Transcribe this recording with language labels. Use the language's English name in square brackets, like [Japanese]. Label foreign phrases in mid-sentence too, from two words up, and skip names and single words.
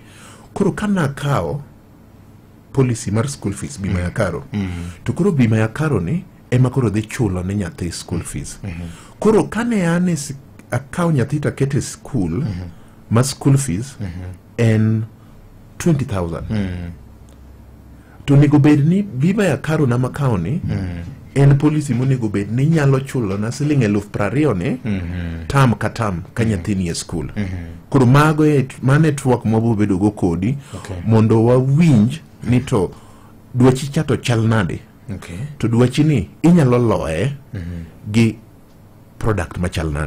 [Luo (Kenya and Tanzania)] Kuro kana akaw policy mar [English] school fees, [Swahili] bima ya karo. [Luo (Kenya and Tanzania)] To kuro [Swahili] bima ya karo [Luo (Kenya and Tanzania)] ni, ema kuro dhi chulo ni nyathi [English] school fees. [Luo (Kenya and Tanzania)] Kuro kane ane akaw nyathi to akete school, ma [English] school fees, [Luo (Kenya and Tanzania)] en 20,000. To nego bed ni [Swahili] bima ya karo [Luo (Kenya and Tanzania)] na makao ni, en policy mo nego bed ni nyalo chulo na siling 20,000 ni, tam ka tam ka nyathini e school. Kuro mago ma network mwabu bedo go kodi, mondo wa winj ni to dwachi chato chal nade. To dwachi ni inyalo loe gi product ma chal nade.